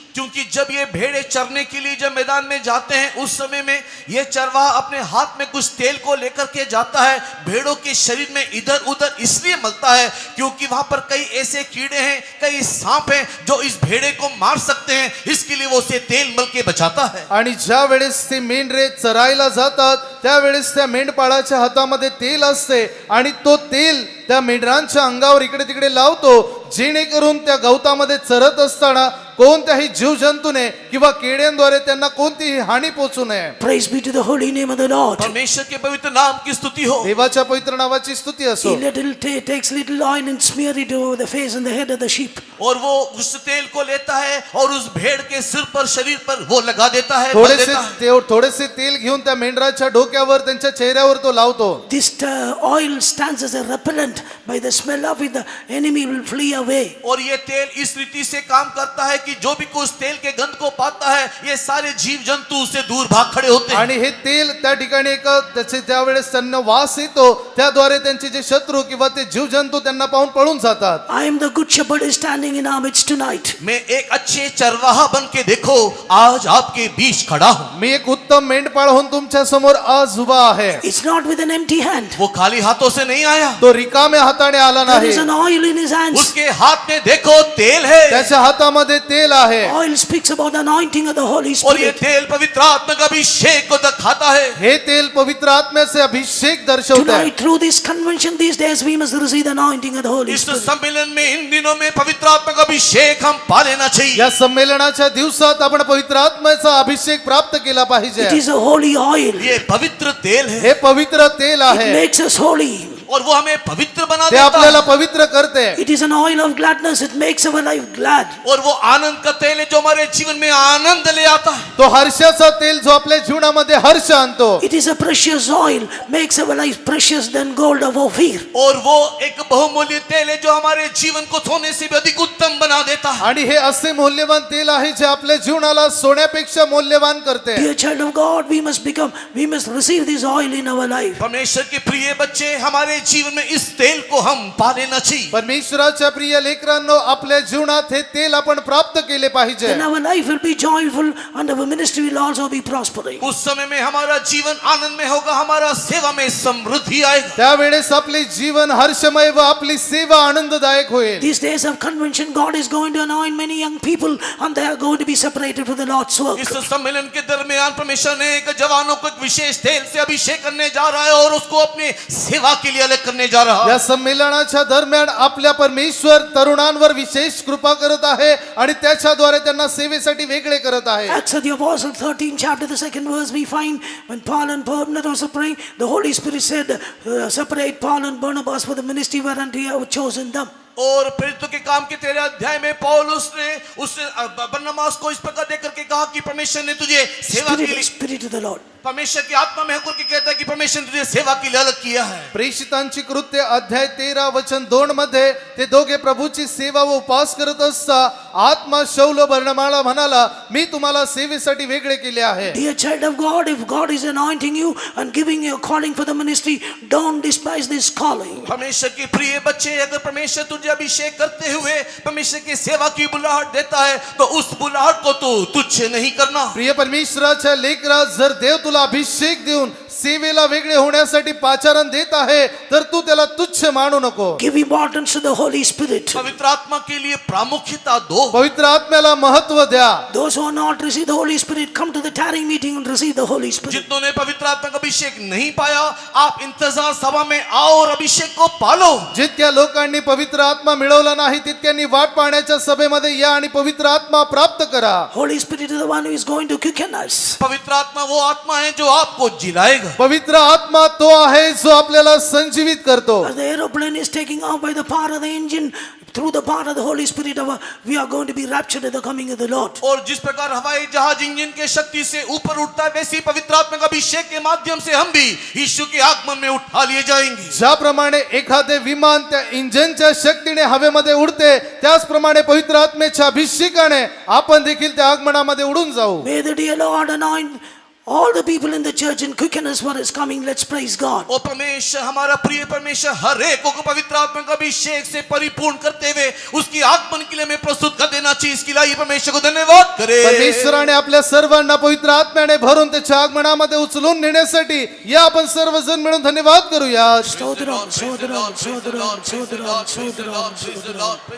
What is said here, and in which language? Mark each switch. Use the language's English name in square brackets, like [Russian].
[Hindi] क्योंकि जब ये भेड़े चरने के लिए जब मैदान में जाते हैं उस समय में ये चरवाहा अपने हाथ में कुछ तेल को लेकर के जाता है, भेड़ों के शरीर में इधर उधर इसलिए मलता है क्योंकि वहां पर कई ऐसे कीड़े हैं, कई सांप हैं जो इस भेड़े को मार सकते हैं, इसके लिए वो उसे तेल मल के बचाता है. [Marathi] आणि ज्या वेळेस ते मेंढरे चरायला जातात त्यावेळेस त्या मेंढपाळाच्या हातामध्ये तेल असते आणि तो तेल त्या मेंढरांच्या अंगावर इकडे तिकडे लावतो, जेणेकरून त्या गवतामध्ये चरत असताना कोणत्याही जीवजंतूने किंवा किड्यांद्वारे त्यांना कोणतीही हानी पोचू नये. [English] Praise be to the holy name of the Lord. [Hindi] परमेश्वर के पवित्र नाम की स्तुति हो. [Marathi] देवाच्या पवित्र नावाची स्तुती असो. [English] He takes little oil and smear it over the face and the head of the sheep. [Hindi] और वो उस तेल को लेता है और उस भेड़ के सिर पर शरीर पर वो लगा देता है, मल देता है. [Marathi] थोडेसे तेल घेऊन त्या मेंढराच्या डोक्यावर त्यांच्या चेहऱ्यावर तो लावतो. [English] This oil stands as a repellent. By the smell of it, the enemy will flee away. [Hindi] और ये तेल इस रीति से काम करता है कि जो भी कुछ तेल के गंध को पाता है ये सारे जीव जंतु उससे दूर भाग खड़े होते हैं. [Marathi] आणि हे तेल त्या ठिकाणी एक त्याचे त्यावेळेस त्यांना वास येतो, त्याद्वारे त्यांचे जे शत्रू किंवा ते जीवजंतू त्यांना पाहून पळून जातात. [English] I am the good shepherd is standing in our midst tonight. [Hindi] मैं एक अच्छे चरवाहा बन के देखो आज आपके बीच खड़ा हूँ. [Marathi] मी एक उत्तम मेंढपाळ होऊन तुमच्या समोर आज उभा आहे. [English] It's not with an empty hand. [Hindi] वो खाली हाथों से नहीं आया. [Marathi] तो रिकाम्या हाताने आला [English] There [Marathi] नाही. [English] is an oil in his hands. [Hindi] उसके हाथ में देखो तेल है. [Marathi] त्याच्या हातामध्ये तेल आहे. [English] Oil speaks about the anointing of the Holy [Hindi] और ये [English] Spirit. [Hindi] तेल पवित्र आत्मा का अभिषेक को दिखाता है. [Marathi] हे तेल पवित्र आत्म्याचे अभिषेक दर्शवते. [English] Tonight, through this convention, these days, we must receive the anointing of the Holy [Hindi] इस [English] Spirit. [Hindi] सम्मेलन में इन दिनों में पवित्र आत्मा का अभिषेक हम पा लेना चाहिए. [Marathi] या संमेलनाच्या दिवसात आपण पवित्र आत्म्याचा अभिषेक प्राप्त केला [English] It [Marathi] पाहिजे. [English] is a holy oil. [Hindi] ये पवित्र तेल है [Marathi] हे पवित्र तेल [English] It [Marathi] आहे. [English] makes us holy. [Hindi] और वो हमें पवित्र बना [Marathi] ते [Hindi] देता [Marathi] आपल्याला [Hindi] है. [Marathi] पवित्र करते. [English] It is an oil of gladness. It makes our life glad. [Hindi] और वो आनंद का तेल है जो हमारे जीवन में आनंद ले आता है. [Marathi] तो हर्षाचा तेल जो आपल्या जीवनामध्ये हर्ष आणतो. [English] It is a precious oil. Makes our life precious than gold of Ophir. [Hindi] और वो एक बहुमूल्य तेल है जो हमारे जीवन को सोने से भी अधिक उत्तम बना देता है. [Marathi] आणि हे असे मौल्यवान तेल आहे जे आपल्या जीवनाला सोन्यापेक्षा मौल्यवान करते. [English] Dear child of God, we must receive this oil in our life. [Hindi] परमेश्वर के प्रिय बच्चे हमारे जीवन में इस तेल को हम पा लेना चाहिए. [Marathi] परमेश्वराच्या प्रिय लेकरांनो, आपल्या जीवनात हे तेल आपण प्राप्त केले पाहिजे. [English] Then our life will be joyful and our ministry will also be prospering. [Hindi] उस समय में हमारा जीवन आनंद में होगा, हमारा सेवा में समृद्धि आएगा. [Marathi] त्यावेळेस आपले जीवन हर्षमय व आपली सेवा आनंददायक होईल. [English] These days of convention, God is going to anoint many young people and they are going to be separated for the Lord's work. [Hindi] इस सम्मेलन के दरमियान परमेश्वर ने एक जवानों को एक विशेष तेल से अभिषेक करने जा रहा है और उसको अपने सेवा के लिए कार्यालय करने जा रहा [Marathi] या [Hindi] है। [Marathi] संमेलनाच्या दरम्यान आपल्या परमेश्वर तरुणांवर विशेष कृपा करत आहे आणि त्याच्याद्वारे त्यांना सेवेसाठी वेगळे करत आहे. [English] Acts of the Apostle 13 chapter the 2nd verse we find when Paul and Barnabas were praying, the Holy Spirit said, separate Paul and Barnabas for the ministry whereunto you have chosen them. [Hindi] और प्रेरितों के काम के 13 अध्याय में पौलुस ने उससे बरनबास को इस प्रकार देकर के कहा कि परमेश्वर ने तुझे सेवा के लिए, [English] Spirit of the Lord. [Hindi] परमेश्वर की आत्मा में होकर के कहता है कि परमेश्वर ने तुझे सेवा के लिए अलग किया है। [Marathi] प्रेषितांची कृत्य अध्याय 13 वचन 2 मध्ये ते दोघे प्रभूची सेवा व उपास करत असता आत्मा शौल बर्नबाला म्हणाला, मी तुम्हाला सेवेसाठी वेगळे केले आहे. [English] Dear child of God, if God is anointing you and giving you a calling for the ministry, don't despise this calling. [Hindi] परमेश्वर के प्रिय बच्चे, अगर परमेश्वर तुझे अभिषेक करते हुए परमेश्वर की सेवा की बुलाहट देता है तो उस बुलाहट को तो तुच्छ नहीं करना। [Marathi] प्रिय परमेश्वराच्या लेकरा, जर देव तुला अभिषेक देऊन सेवेला वेगळे होण्यासाठी पाचारण देत आहे तर तू त्याला तुच्छ मानू नको. [English] Give importance to the Holy Spirit. [Hindi] पवित्र आत्मा के लिए प्रामुख्यता दो। [Marathi] पवित्र आत्म्याला महत्व द्या. [English] Those who are not received the Holy Spirit, come to the tarrying meeting and receive the Holy Spirit. [Hindi] जितनों ने पवित्र आत्मा का अभिषेक नहीं पाया, आप इंतजार सभा में आओ और अभिषेक को पालो। [Marathi] जितक्या लोकांनी पवित्र आत्मा मिळवला नाही तितक्यांनी वाट पाहण्याच्या सभेमध्ये या आणि पवित्र आत्मा प्राप्त करा. [English] Holy Spirit is the one who is going to quicken us. [Hindi] पवित्र आत्मा वो आत्मा है जो आपको जिलाएगा। [Marathi] पवित्र आत्मा तो आहे जो आपल्याला संजीवित करतो. [English] As the aeroplane is taking off by the power of the engine, through the power of the Holy Spirit, we are going to be raptured at the coming of the Lord. [Hindi] और जिस प्रकार हवाई जहाज engine के शक्ति से ऊपर उठता है, वैसे ही पवित्र आत्मा का अभिषेक के माध्यम से हम भी यीशु के आगमन में उठा लिए जाएंगे। [Marathi] ज्याप्रमाणे एखादे विमान त्या इंजिनच्या शक्तीने हवेमध्ये उडते, त्याचप्रमाणे पवित्र आत्मेच्या अभिषेकाने आपण देखील त्या आगमनामध्ये उडून जाऊ. [English] May the dear Lord anoint all the people in the church and quicken us for his coming. Let's praise God. [Hindi] और परमेश्वर, हमारा प्रिय परमेश्वर, हर एक को पवित्र आत्मा का अभिषेक से परिपूर्ण करते हुए उसकी आगमन के लिए हमें प्रस्तुत कर देना चाहिए। इसके लिए परमेश्वर को धन्यवाद करें। [Marathi] परमेश्वराने आपल्या सर्वांना पवित्र आत्म्याने भरून त्याच्या आगमनामध्ये उचलून नेण्यासाठी या आपण सर्वजण मिळून धन्यवाद करूया. Sodharam, Sodharam, Sodharam, Sodharam, Sodharam, Sodharam.